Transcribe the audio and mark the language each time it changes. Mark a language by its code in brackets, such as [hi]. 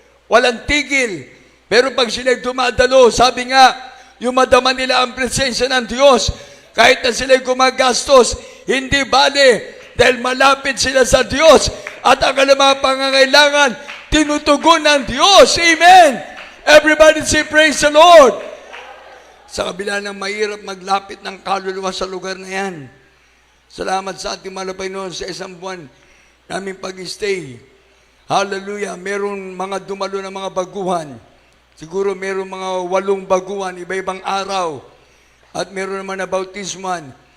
[tl] Walang tigil. Pero pag sila dumadalo, sabi nga, yung madama nila ang presensya ng Diyos, kahit na sila gumagastos, hindi bale, dahil malapit sila sa Diyos, at ang mga pangangailangan, tinutugon ng Diyos. Amen! [en] Everybody say, praise the Lord! [tl] Sa kabila ng mahirap maglapit ng kaluluwa sa lugar na yan. Salamat sa ating malapay noon sa isang buwan naming pag-stay. Hallelujah! Meron mga dumalo na mga baguhan. Siguro meron mga 8 baguhan, iba-ibang araw. At meron naman na bautisman.